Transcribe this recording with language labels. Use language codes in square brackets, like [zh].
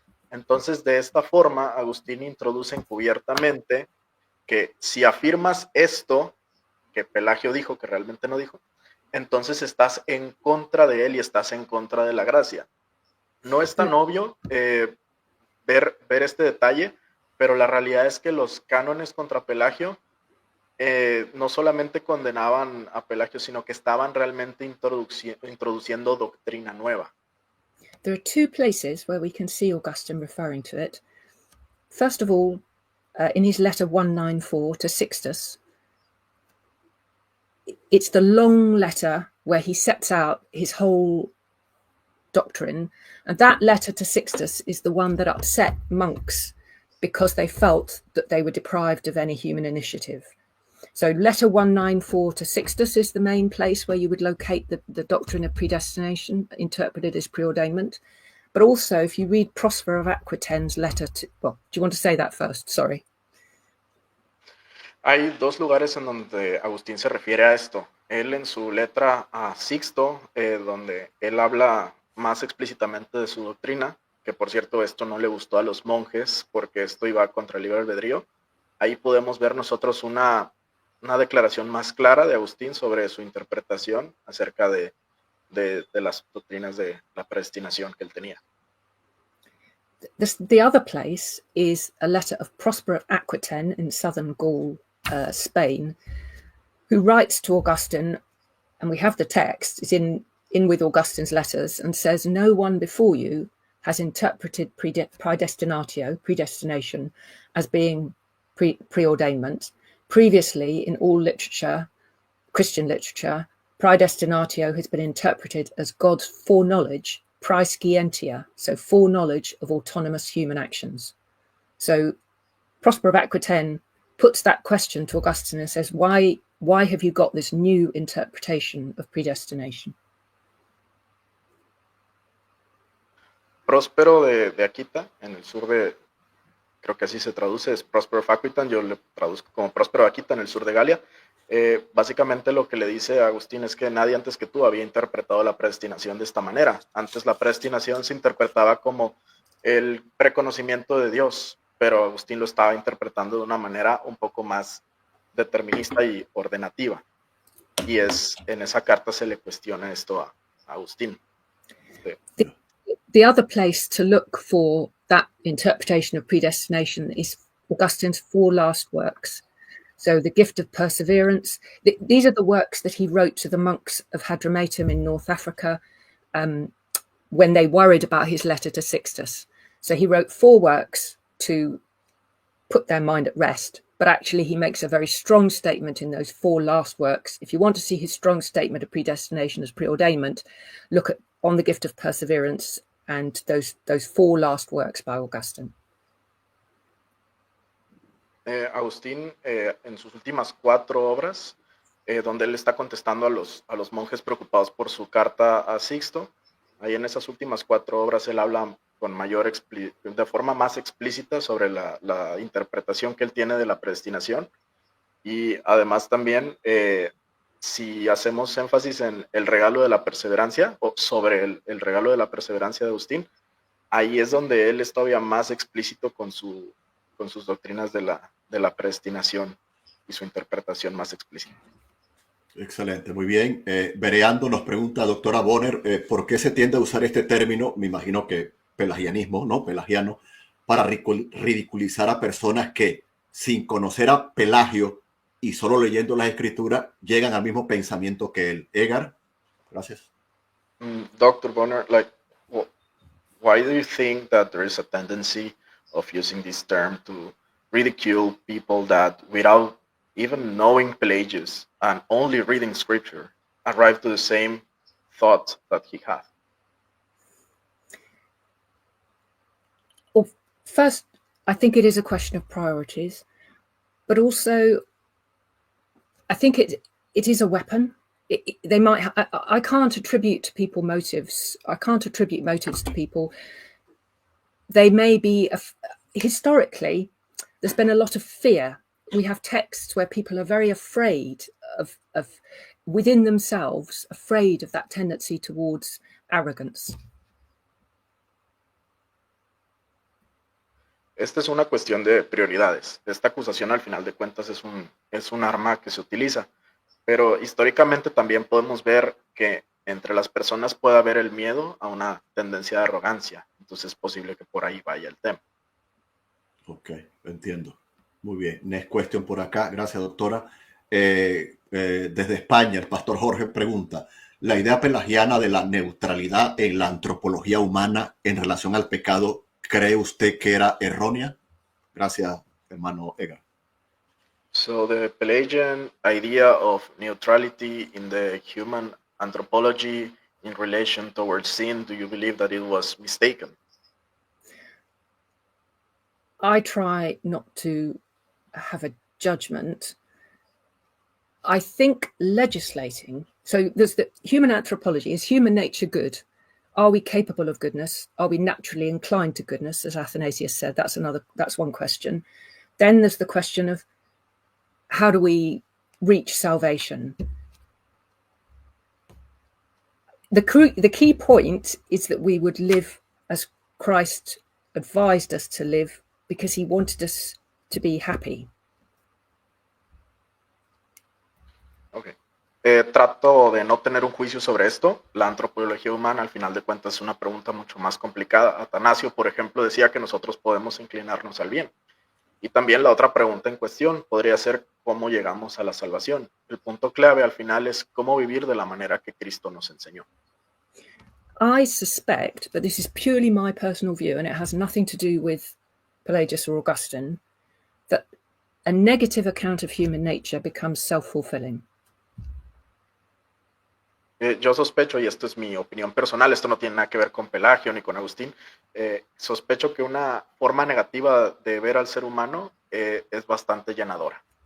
[es] Entonces, de esta forma, Agustín introduce encubiertamente que si afirmas esto que Pelagio dijo, que realmente no dijo, entonces estás en contra de él y estás en contra de la gracia. No es tan obvio ver este detalle, pero la realidad es que los cánones contra Pelagio no solamente condenaban a Pelagio, sino que estaban realmente introduciendo doctrina nueva. [en] There are two places where we can see Augustine referring to it. First of all, in his letter 194 to Sixtus, it's the long letter where he sets out his whole doctrine, and that letter to Sixtus is the one that upset monks because they felt that they were deprived of any human initiative. So letter 194 to Sixtus is the main place where you would locate the doctrine of predestination interpreted as preordainment. But also, if you read Prosper of Aquitane's letter to, well, do you want to say that first? Sorry. [es] Hay dos lugares en donde Agustín se refiere a esto. Él en su letra a Sixto, donde él habla más explícitamente de su doctrina, que por cierto esto no le gustó a los monjes porque esto iba contra el libre albedrío. Ahí podemos ver nosotros una declaración más clara de Agustín sobre su interpretación acerca de las doctrinas de la predestinación que él tenía. [en] The other place is a letter of Prosper of Aquitaine in southern Gaul, Spain, who writes to Augustine, and we have the text, it's in with Augustine's letters, and says, no one before you has interpreted predestination, as being preordainment. Previously, in all literature, Christian literature, predestinatio has been interpreted as God's foreknowledge, praescientia, so foreknowledge of autonomous human actions. So Prosper of Aquitaine puts that question to Augustine and says, why have you got this new interpretation of predestination? [es] Próspero de Aquita, en el sur de, creo que así se traduce, es Prosper of Aquitaine, yo le traduzco como Próspero de Aquita, en el sur de Galia. Básicamente lo que le dice a Agustín es que nadie antes que tú había interpretado la predestinación de esta manera. Antes la predestinación se interpretaba como el preconocimiento de Dios, pero Agustín lo estaba interpretando de una manera un poco más determinista y ordenativa. Y en esa carta se le cuestiona esto a Agustín. [en] The other place to look for that interpretation of predestination is Augustine's 4 last works. So the Gift of Perseverance. These are the works that he wrote to the monks of Hadramautum in North Africa when they worried about his letter to Sixtus. So he wrote 4 works to put their mind at rest, but actually he makes a very strong statement in those 4 last works. If you want to see his strong statement of predestination as preordainment, look at On the Gift of Perseverance and those 4 last works by Augustine. [es] Agustín, en sus últimas 4 obras, donde él está contestando a los monjes preocupados por su carta a Sixto, ahí en esas últimas 4 obras él habla de forma más explícita sobre la interpretación que él tiene de la predestinación, y además también si hacemos énfasis en el regalo de la perseverancia o sobre el regalo de la perseverancia de Agustín, ahí es donde él es todavía más explícito con sus doctrinas de la predestinación y su interpretación más explícita. Excelente, muy bien. Bereando nos pregunta, doctora Bonner, ¿por qué se tiende a usar este término, me imagino que pelagianismo, ¿no? Pelagiano, para ridiculizar a personas que, sin conocer a Pelagio y solo leyendo las escrituras, llegan al mismo pensamiento que él? Edgar, gracias. [en] Dr. Bonner, why do you think that there is a tendency of using this term to ridicule people that, without even knowing Pelagius and only reading scripture, arrive to the same thought that he had? Well, first, I think it is a question of priorities, but also I think it is a weapon. They might. I can't attribute to people motives. I can't attribute motives to people. They may be historically. There's been a lot of fear. We have texts where people are very afraid of within themselves, afraid of that tendency towards arrogance. [es] Esta es una cuestión de prioridades. Esta acusación, al final de cuentas, es un arma que se utiliza. Pero históricamente también podemos ver que entre las personas puede haber el miedo a una tendencia de arrogancia. Entonces es posible que por ahí vaya el tema. Ok, entiendo. Muy bien. [en] Next question [es] por acá. Gracias, doctora. Desde España, el pastor Jorge pregunta, ¿la idea pelagiana de la neutralidad en la antropología humana en relación al pecado, cree usted que era errónea? Gracias, hermano Edgar. [en] So the Pelagian idea of neutrality in the human anthropology in relation towards sin, do you believe that it was mistaken? I try not to have a judgment. I think legislating, so there's the human anthropology, is human nature good? Are we capable of goodness? Are we naturally inclined to goodness, as Athanasius said? That's one question. Then there's the question of how do we reach salvation? The key point is that we would live as Christ advised us to live, because he wanted us to be happy. Okay. [es] Trato de no tener un juicio sobre esto. La antropología humana, al final de cuentas, es una pregunta mucho más complicada. Atanasio, por ejemplo, decía que nosotros podemos inclinarnos al bien. Y también la otra pregunta en cuestión podría ser cómo llegamos a la salvación. El punto clave al final es cómo vivir de la manera que Cristo nos enseñó. [en] I suspect, but this is purely my personal view, and it has nothing to do with Pelagius or Augustine, that a negative account of human nature becomes self-fulfilling. [es] Yo sospecho, y esto es mi opinión personal, esto no tiene nada que ver con Pelagio ni con Agustín, sospecho que una forma negativa de ver al ser humano es bastante llenadora.